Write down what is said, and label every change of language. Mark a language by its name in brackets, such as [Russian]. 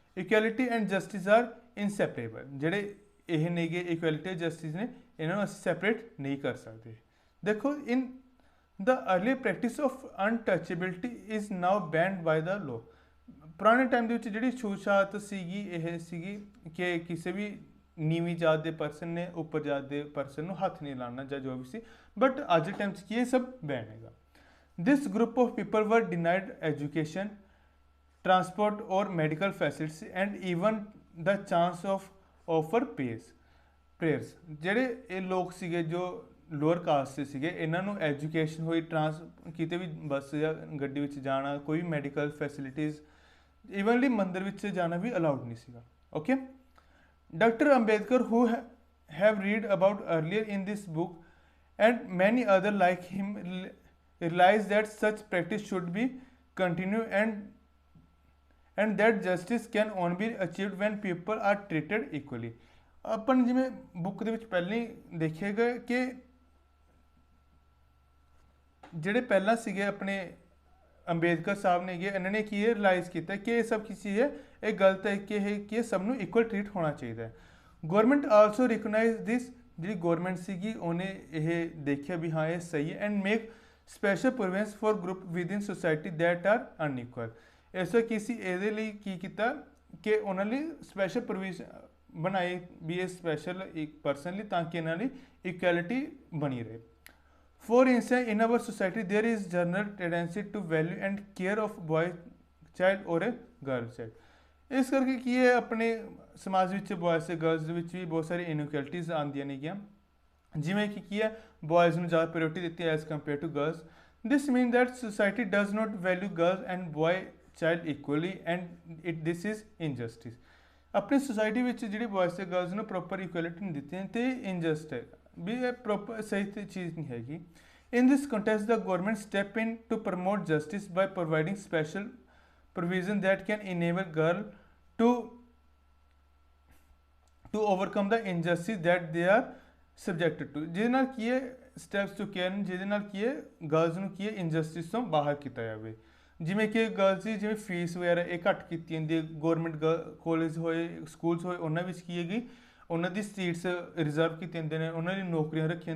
[English] Equality and justice are inseparable। [Punjabi] ਜਿਹੜੇ ਇਹ ਨੇਗੇ [English] equality and justice [Punjabi] ਨੇ, ਇਹਨਾਂ ਨੂੰ ਅਸੀਂ separate ਨਹੀਂ ਕਰ ਸਕਦੇ। [English] ਦੇਖੋ, in the early practice of untouchability is now banned by the law। [Punjabi] ਪੁਰਾਣੇ ਟਾਈਮ ਦੇ ਵਿੱਚ ਜਿਹੜੀ ਛੂਤ-ਛਾਤ ਸੀਗੀ ਇਹ ਸੀਗੀ ਕਿ ਕਿਸੇ ਵੀ ਨੀਵੀਂ ਜਾਤ ਦੇ ਪਰਸਨ ਨੇ ਉੱਪਰ ਜਾਤ ਦੇ ਪਰਸਨ ਨੂੰ ਹੱਥ ਨਹੀਂ ਲਾਉਣਾ ਜਾਂ ਜੋ ਵੀ ਸੀ, ਬਟ ਅੱਜ ਦੇ ਟਾਈਮ 'ਚ ਕੀ ਇਹ ਸਭ ਬੈਨ ਹੈਗਾ। [English] This group of people were denied education, transport ਔਰ medical facilities and even the chance of offer prayers. [Punjabi] ਜਿਹੜੇ ਇਹ ਲੋਕ ਸੀਗੇ ਜੋ ਲੋਅਰ ਕਾਸਟ ਦੇ ਸੀਗੇ, ਇਹਨਾਂ ਨੂੰ ਐਜੂਕੇਸ਼ਨ ਹੋਈ, ਕਿਤੇ ਵੀ ਬੱਸ ਜਾਂ ਗੱਡੀ ਵਿੱਚ ਜਾਣਾ, ਕੋਈ ਵੀ ਮੈਡੀਕਲ ਫੈਸਿਲਿਟੀਜ਼, ਈਵਨਲੀ ਮੰਦਰ ਵਿੱਚ ਜਾਣਾ ਵੀ ਅਲਾਉਡ ਨਹੀਂ ਸੀਗਾ। [English] Okay, Dr. Ambedkar, who have read about earlier in this book, and many other like him realized that such practice should be continued and that justice can only be achieved when people are treated equally। [Punjabi] अपन जिमें book ਦੇ ਵਿੱਚ ਪਹਿਲਾਂ ਹੀ ਦੇਖਿਆਗਾ ਕਿ ਜਿਹੜੇ ਪਹਿਲਾਂ ਸੀਗੇ ਆਪਣੇ ਅੰਬੇਦਕਰ ਸਾਹਿਬ ਨੇ ਇਹਨਾਂ ਨੇ ਕੀ ਰਿਲਾਈਜ਼ ਕੀਤਾ ਕਿ ਇਹ ਸਭ ਚੀਜ਼ ਹੈ ਇਹ ਗਲਤ ਹੈ ਕਿ ਸਭ ਨੂੰ ਇਕੁਅਲ ਟ੍ਰੀਟ ਹੋਣਾ ਚਾਹੀਦਾ ਹੈ। [English] Government also recognise this. [Punjabi] ਜਿਹੜੀ ਗੌਰਮੈਂਟ ਸੀਗੀ ਉਹਨੇ ਇਹ ਦੇਖਿਆ ਵੀ ਹਾਂ ਇਹ ਸਹੀ ਹੈ [English] And make special provisions for group with in society that are unequal. [Punjabi] ਇਸ ਵਾਰ ਕਿਸੇ ਇਹਦੇ ਲਈ ਕੀ ਕੀਤਾ ਕਿ ਉਹਨਾਂ ਲਈ ਸਪੈਸ਼ਲ ਪ੍ਰੋਵੀਜ਼ਨ ਬਣਾਏ ਵੀ ਇਹ ਸਪੈਸ਼ਲ ਇੱਕ ਪਰਸਨ ਲਈ ਤਾਂ ਕਿ ਇਹਨਾਂ ਲਈ ਇਕੁਐਲਿਟੀ ਬਣੀ ਰਹੇ। [English] For instance, in our society, there is general tendency to value and care of boy child or a girl child। [Punjabi] ਇਸ ਕਰਕੇ ਕੀ ਹੈ ਆਪਣੇ ਸਮਾਜ ਵਿੱਚ ਬॉयਜ਼ ਤੇ ਗਰਲਸ ਦੇ ਵਿੱਚ ਵੀ ਬਹੁਤ ਸਾਰੀ ਇਨਇਕੁਐਲਿਟੀਜ਼ ਆਉਂਦੀਆਂ ਨੇਗੀਆਂ, ਜਿਵੇਂ ਕਿ ਕੀ ਹੈ ਬॉयਜ਼ ਨੂੰ ਜ਼ਿਆਦਾ ਪ੍ਰਾਇੋਰਟੀ ਦਿੱਤੀ as compare to girls. [English] This mean that society does not value girls and boy child equally and this is injustice. [Punjabi] ਆਪਣੀ ਸੋਸਾਇਟੀ ਵਿੱਚ ਜਿਹੜੀ ਬॉयਜ਼ ਤੇ ਗਰਲਸ ਨੂੰ ਪ੍ਰੋਪਰ ਇਕੁਐਲਿਟੀ ਨਹੀਂ ਦਿੱਤੀ ਤੇ ਇਨਜਸਟ ਹੈ ਵੀ ਇਹ ਪ੍ਰੋਪਰ ਸਹੀ ਚੀਜ਼ ਨਹੀਂ ਹੈਗੀ। [English] In this context, the government step in to promote justice by providing special provision that can enable girl to overcome the injustice that they are subjected to। [Punjabi] ਜਿਹਦੇ ਨਾਲ ਕੀ ਹੈ ਸਟੈਪਸ ਚੁੱਕੇ ਹਨ ਜਿਹਦੇ ਨਾਲ ਕੀ ਹੈ ਗਰਲਸ ਨੂੰ ਕੀ ਹੈ ਇਨਜਸਟਿਸ ਤੋਂ ਬਾਹਰ ਕੀਤਾ ਜਾਵੇ। ਜਿਵੇਂ ਕਿ ਗਰਲਸ ਦੀ ਜਿਵੇਂ ਫੀਸ ਵਗੈਰਾ ਇਹ ਘੱਟ ਕੀਤੀ ਜਾਂਦੀ ਹੈ, ਗੌਰਮੈਂਟ ਕਾਲਜ ਹੋਏ ਸਕੂਲਸ ਹੋਏ ਉਹਨਾਂ ਵਿੱਚ ਕੀ ਹੈਗੀ ਉਹਨਾਂ ਦੀ ਸੀਟਸ ਰਿਜ਼ਰਵ ਕੀਤੀਆਂ ਜਾਂਦੀਆਂ ਨੇ, ਉਹਨਾਂ ਦੀ ਨੌਕਰੀਆਂ ਰੱਖੀਆਂ।